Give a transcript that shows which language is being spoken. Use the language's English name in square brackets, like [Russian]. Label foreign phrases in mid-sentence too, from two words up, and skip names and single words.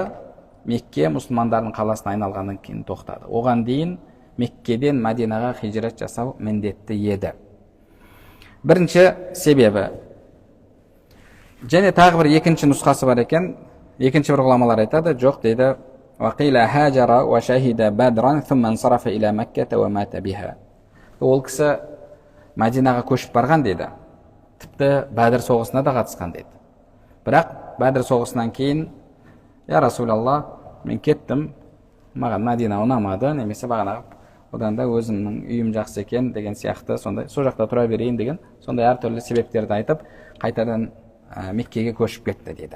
[Kazakh] Мекке мұсылмандардың қаласына айналғаннан кейін тоқтады. Оған дейін Меккеден Мәдинаға хижрат жасау міндетті еді. Бірінші себебі. Және тағы бір екінші нұсқасы бар екен. Екінші бір ғұламалар айтады, жоқ дейді, [Arabic] وَقِيلَ هَاجَرَ وَشَهِدَ بَدْرًا ثُمَّ انصَرَفَ إِلَى مَكَّةَ وَمَاتَ بِهَا. [Kazakh] Ол кісі Мәдинаға көшіп барған дейді. Тіпті Бәдір соғысына да қатысқан дейді. Бірақ Бәдір соғысынан кейін, [Arabic] يا رسول الله, [Kazakh] мен кеттім, маған Мәдина ұнамады, немесе бағанағы одан да өзімнің үйім жақсы екен деген сияқты, сондай сол жақта тұра берейін деген, сондай әртүрлі себептерді айтып, қайтадан Меккеге көшіп кетті дейді.